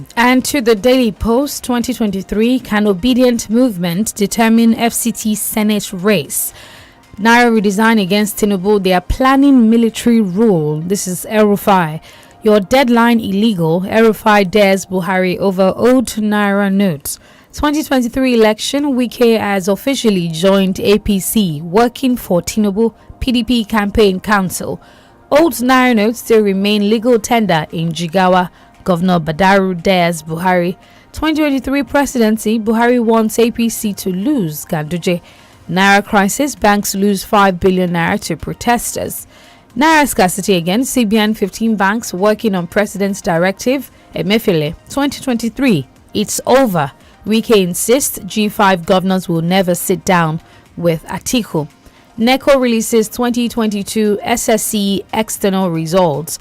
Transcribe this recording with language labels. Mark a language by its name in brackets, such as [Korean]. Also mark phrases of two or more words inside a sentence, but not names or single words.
[English] And to the Daily Post, 2023, can obedient movement determine FCT Senate race? Naira redesign against Tinubu. They are planning military rule. This is El-Rufai. Your deadline illegal. El-Rufai dares Buhari over old Naira notes. 2023 election, Wike has officially joined APC, working for Tinubu PDP campaign council. Old Naira notes still remain legal tender in Jigawa. Governor Badaru dares Buhari. 2023 presidency, Buhari wants APC to lose Ganduje. Naira crisis, banks lose 5 billion naira to protesters. Naira scarcity again, CBN 15 banks working on president's directive. Emefiele, 2023, it's over. Wike insists G5 governors will never sit down with Atiku. NECO releases 2022 SSC external results.